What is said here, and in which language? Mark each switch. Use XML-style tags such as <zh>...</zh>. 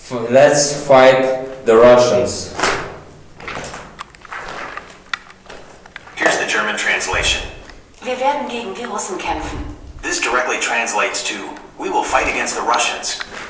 <en>Let's fight the Russians. Here's the German translation.</en> <de>Wir werden gegen die Russen kämpfen.</de> <en>This directly translates to, we will fight against the Russians.</en>